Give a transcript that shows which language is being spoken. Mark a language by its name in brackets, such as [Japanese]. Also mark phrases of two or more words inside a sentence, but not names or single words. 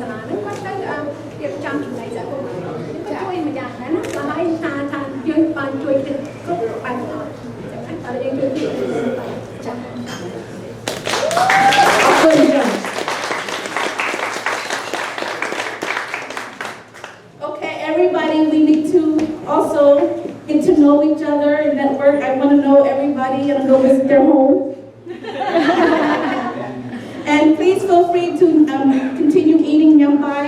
[Khmer] លាហ្នឹងគាត់ទៅរៀបចំចំណីសហគមន៍គាត់ជួយម្យ៉ាងដែរណាហើយថាយើងបានជួយគ្រប់បែបទាំងអស់ចឹងតែយើងជួយពីចា៎ [English] Okay, everybody, we need to also get to know each other and network. I want to know everybody and go visit their home. And please feel free to continue eating yum pie.